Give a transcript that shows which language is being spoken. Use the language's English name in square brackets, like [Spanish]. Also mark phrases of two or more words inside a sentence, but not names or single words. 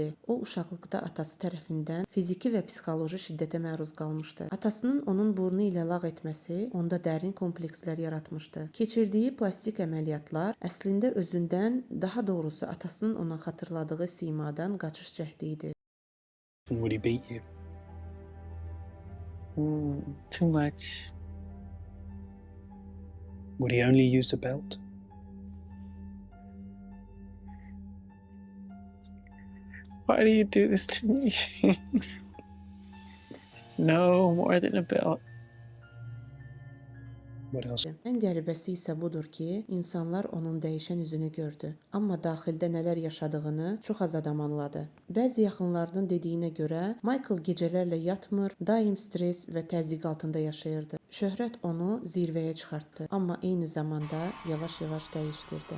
[Azerbaijani] O, uşaqlıqda atası tərəfindən fiziki və psixoloji şiddətə məruz qalmışdı. Atasının onun burnu ilə lağ etməsi onda dərin komplekslər yaratmışdı. Keçirdiyi plastik əməliyyatlar əslində özündən, daha doğrusu atasının ona xatırladığı simadan qaçış cəhdi idi. [English] Would he beat you? Too much. Would he only use a belt? Why do you do this to me? No, more than a belt. What else? [Azerbaijani] Ən qəribəsi isə budur ki, insanlar onun dəyişən üzünü gördü, amma daxildə nələr yaşadığını çox az adam anladı. Bəzi yaxınlarının dediyinə görə, Michael gecələrlə yatmır, daim stres və təzyiq altında yaşayırdı. Şöhrət onu zirvəyə çıxartdı, amma eyni zamanda yavaş-yavaş dəyişdirdi.